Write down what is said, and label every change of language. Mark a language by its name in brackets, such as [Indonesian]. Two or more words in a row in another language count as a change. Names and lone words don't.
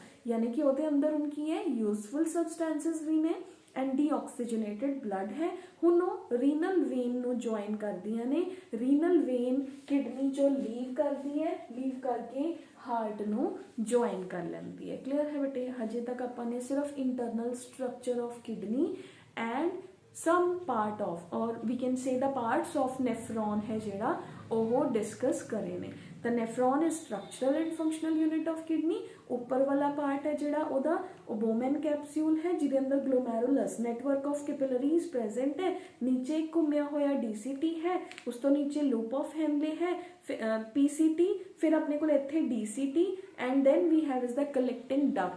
[Punjabi] ਯਾਨੀ ਕਿ ਉਹਦੇ ਅੰਦਰ ਹੁਣ ਕੀ ਹੈ, [English] useful substances [Punjabi] ਵੀ ਨੇ [English] and deoxygenated blood [Punjabi] ਹੈ। ਹੁਣ ਉਹ [English] renal vein [Punjabi] ਨੂੰ ਜੁਆਇਨ ਕਰਦੀਆਂ ਨੇ, [English] renal vein kidney [Punjabi] ਚੋਂ ਲੀਵ ਕਰਦੀ ਹੈ, ਲੀਵ ਕਰਕੇ ਹਾਰਟ ਨੂੰ ਜੁਆਇਨ ਕਰ ਲੈਂਦੀ ਹੈ। ਕਲੀਅਰ ਹੈ ਬੇਟੇ? ਹਜੇ ਤੱਕ ਆਪਾਂ ਨੇ ਸਿਰਫ [English] internal structure of kidney and some part of or we can say the parts of nephron [Punjabi] ਹੈ ਜਿਹੜਾ ਉਹ ਡਿਸਕਸ ਕਰੇ ਨੇ। [English] ਤਾਂ nephron is structural and functional unit of kidney। [Punjabi] ਉੱਪਰ ਵਾਲਾ ਪਾर्ट है ਜਿਹੜਾ ਉਹਦਾ ਉਹ [English] Bowman capsule [Punjabi] ਹੈ ਜਿਹਦੇ ਅੰਦਰ [English] glomerulus network of capillaries present [Punjabi] ਹੈ, ਨੀਚੇ ਇੱਕ ਘੁੰਮਿਆ ਹੋਇਆ DCT ਹੈ, ਉਸ ਤੋਂ ਨੀਚੇ [English] loop of Henle [Punjabi] ਹੈ, PCT, ਫਿਰ ਆਪਣੇ ਕੋਲ ਇੱਥੇ [English] DCT and then we have is the collecting ducts.